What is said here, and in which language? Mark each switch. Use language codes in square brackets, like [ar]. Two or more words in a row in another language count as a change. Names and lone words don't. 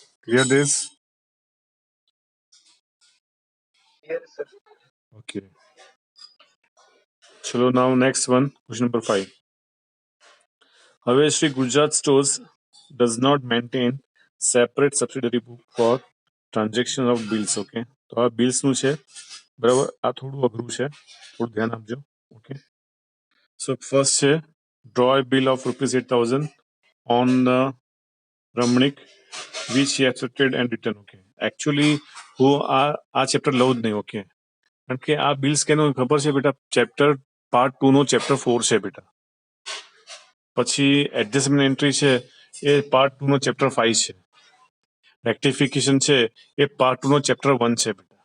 [en] Clear this? Yes, sir. Okay. चलो now next one, question number 5. હવે શ્રી ગુજરાત સ્ટોર્સ does not maintain separate subsidiary book for transaction of bills. [gu] ઓકે, તો આ બિલ્સ નું છે, બરાબર. આ થોડું અઘરું છે, થોડું ધ્યાન આપજો. [en] ઓકે, so first છે draw a bill of ₹8,000 on રમણીક which he accepted and returned. [gu] ઓકે, એકચ્યુઅલી હું આ ચેપ્ટર લઉં જ નહીં. ઓકે, કારણ કે આ બિલ્સ કેનો ખબર છે બેટા, [en] chapter part [gu] 2 નો ચેપ્ટર 4 છે બેટા. પછી [en] adjustment entry [gu] છે એ પાર્ટ 2 નો ચેપ્ટર 5 છે. રેક્ટિફિકેશન છે એ પાર્ટ 2 નો ચેપ્ટર 1 છે બેટા.